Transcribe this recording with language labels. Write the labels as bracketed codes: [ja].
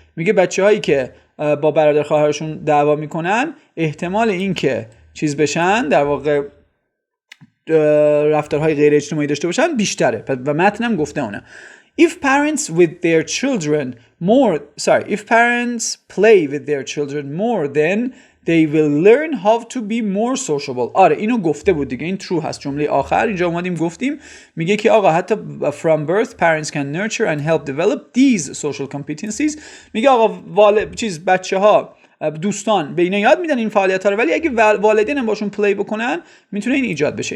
[fa] میگه بچه هایی که با برادر خواهرشون دعوا میکنن احتمال این که چیز بشن، در واقع رفتارهای غیر اجتماعی داشته باشن بیشتره. و متنم گفته اونه [en] if parents play with their children more then they will learn how to be more sociable. [fa] آره اینو گفته بود دیگه، این true هست. جمله آخر اینجا اومدیم گفتیم میگه که آقا حتی [en] from birth parents can nurture and help develop these social competencies. [fa] میگه آقا بچه ها، دوستان به اینا یاد میدن این فعالیت ها رو، ولی اگه والدین هم باشون پلی بکنن میتونه این ایجاد بشه.